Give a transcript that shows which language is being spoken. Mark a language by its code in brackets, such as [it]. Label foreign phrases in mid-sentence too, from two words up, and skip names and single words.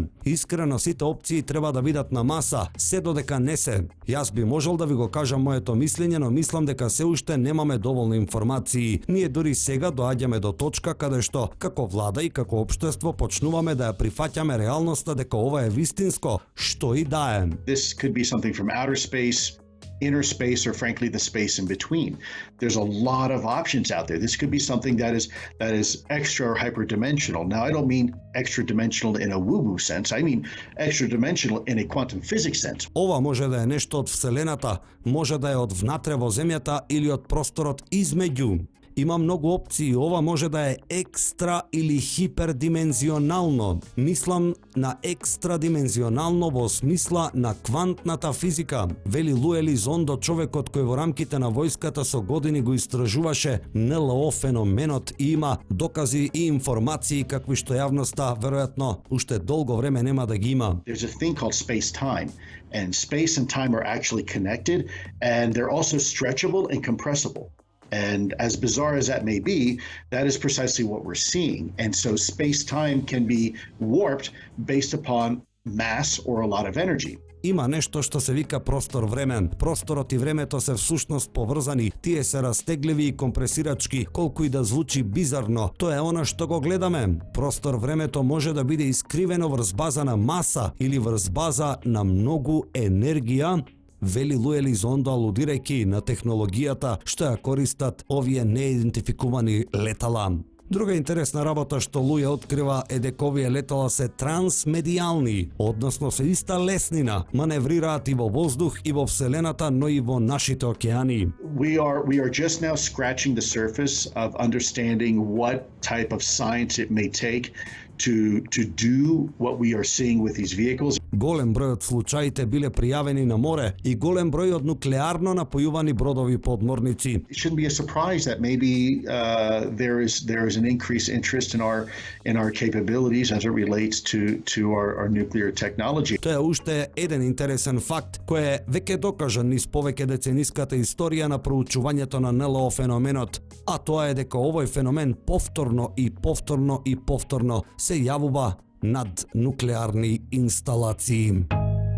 [mk] Искрено, сите опции треба да бидат на маса, се додека не се. Јас би можел да ви го кажам моето мислење, но мислам дека се уште немаме доволно информации. Ние дури сега доаѓаме до точка каде што како влада и како општество почнуваме да ја прифаќаме реалноста дека ова е вистинско, што и да е. [en] This could be something from outer space, inner space, or frankly the space in between. There's a lot of options out there. This could be something that is extra or hyperdimensional. Now, I don't mean extra dimensional in a woo-woo sense. I mean extra dimensional in a quantum physics sense. [mk] Ова може да е нешто од Вселената, може да е од внатре во земјата или од просторот измеѓу. Има многу опции, ова може да е екстра или хипердимензионално. Мислам на екстрадимензионално во смисла на квантната физика. Вели Лу Елизондо, човекот кој во рамките на војската со години го истражуваше НЛО феноменот, и има докази и информации какви што јавноста веројатно уште долго време нема да ги има. [en] There's a thing called space-time, and space and time are actually connected, and they're also stretchable and compressible. And as bizarre as that may be, that is precisely what we're seeing. And so space-time can be warped based upon mass or a lot of energy. [mk] Има нешто што се вика простор-време. Просторот и времето се всушност поврзани. Тие се растегливи и компресирачки, колку и да звучи бизарно. Тоа е она што го гледаме. Простор-времето може да биде искривено врз база на маса или врз база на многу енергија, вели Лу Елизондо, алудирајќи на технологијата што ја користат овие неидентификувани летала. Друга интересна работа што Лу ја открива е дека овие летала се трансмедијални, односно се иста леснина, маневрираат и во воздух и во Вселената, но и во нашите океани. [en] We are just now scratching the surface of understanding what type of science it may take to do what we are seeing with these vehicles. [mk] Голем број од случаите биле пријавени на море и голем број од нуклеарно напојувани бродови подморници. [en] It shouldn't be a surprise that maybe there is an increased interest in our capabilities as it relates to our nuclear technology. [mk] Тоа е уште еден интересен факт кој е веќе докажан низ повеќе децениската историја на проучувањето на НЛО феноменот, а тоа е дека овој феномен повторно се јавува над нуклеарни инсталации.